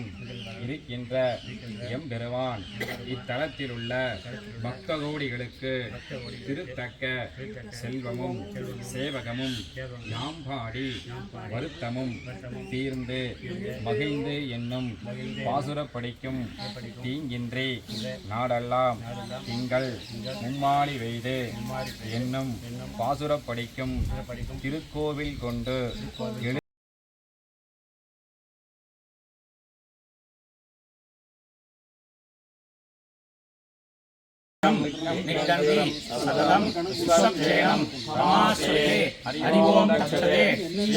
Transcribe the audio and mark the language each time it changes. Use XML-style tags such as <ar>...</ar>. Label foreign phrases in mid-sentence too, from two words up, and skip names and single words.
<ta>இருக்கின்ற எம்பெருமான் இத்தலத்திலுள்ள பக்தகோடிகளுக்கு திருத்தக்க செல்வமும் சேவகமும் யாம்பாடி வருத்தமும் தீர்ந்து மகிழ்ந்து என்னும் பாசுரப்படிக்கும் தீங்கின்றி நாடெல்லாம் திங்கள் மும்மாளி வெய்து என்னும் பாசுரப்படிக்கும் திருக்கோவில் கொண்டு</ta> <sa>निष्ठन्ति सततं सुसंक्षेमं नमास्ते हरि ओम तत्सते श्री</sa>